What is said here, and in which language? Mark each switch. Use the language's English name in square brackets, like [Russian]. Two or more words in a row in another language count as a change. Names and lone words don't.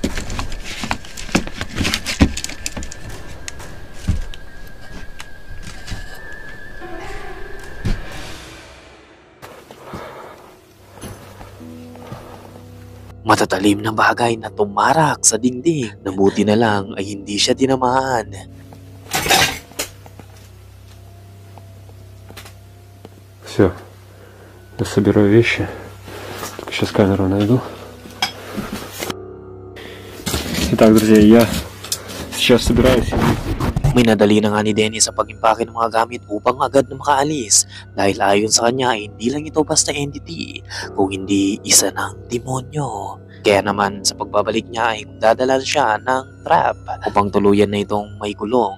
[Filipino] Matatalim na bagay na tumarak sa dingding. Nabuti na lang ay hindi siya tinamaan. [Russian] Все, я собираю вещи. Только сейчас камеру найду. Итак, друзья, я сейчас собираюсь. [Filipino] Minadali na nga ni Dennis sa pag-impake ng mga gamit upang agad na makaalis dahil ayon sa kanya ay hindi lang ito basta entity kung hindi isa ng demonyo. Kaya naman sa pagbabalik niya ay magdadala siya ng trap upang tuluyan na itong may kulong.